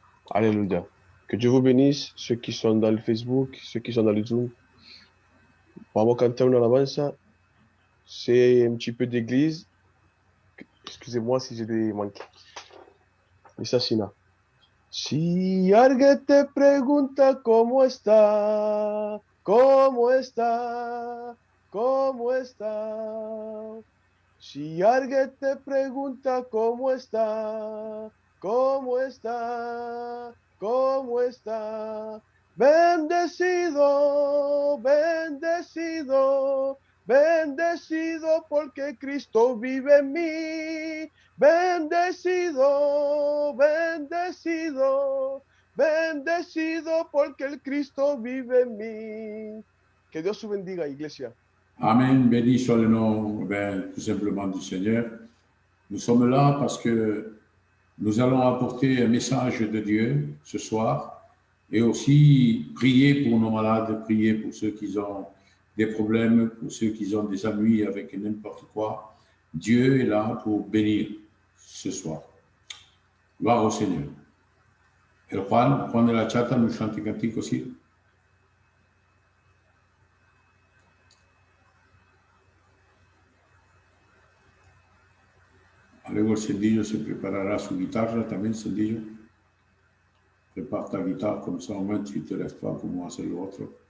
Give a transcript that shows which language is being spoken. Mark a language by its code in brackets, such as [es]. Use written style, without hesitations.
[fr] Alléluia. Que Dieu vous bénisse, ceux qui sont dans le Facebook, ceux qui sont dans le Zoom. [es] Vamos a cantar una alabanza. [fr] C'est un petit peu d'église. [es] Excusez-moi si j'ai des manques. Dice así, ¿no? Si alguien te pregunta cómo está, cómo está, cómo está. Si alguien te pregunta cómo está, cómo está, cómo está. Bendecido, bendecido, bendecido porque Cristo vive en mí. Bendecido, bendecido, bendecido porque el Cristo vive en mí. Que Dios vous bendiga, iglesia. [fr] Amen, béni soit le nom tout simplement du Seigneur. Nous sommes là parce que nous allons apporter un message de Dieu ce soir et aussi prier pour nos malades, prier pour ceux qui ont des problèmes, pour ceux qui ont des ennuis avec n'importe quoi. Dieu est là pour bénir ce soir. Gloire au Seigneur. Et Juan de la Chata nous chante un cantique aussi. [es] Luego el Cendillo se preparará su guitarra también, Cendillo. [fr] Prépare ta guitare, comme ça au moins tu ne te lèves pas pour moi, c'est l'autre.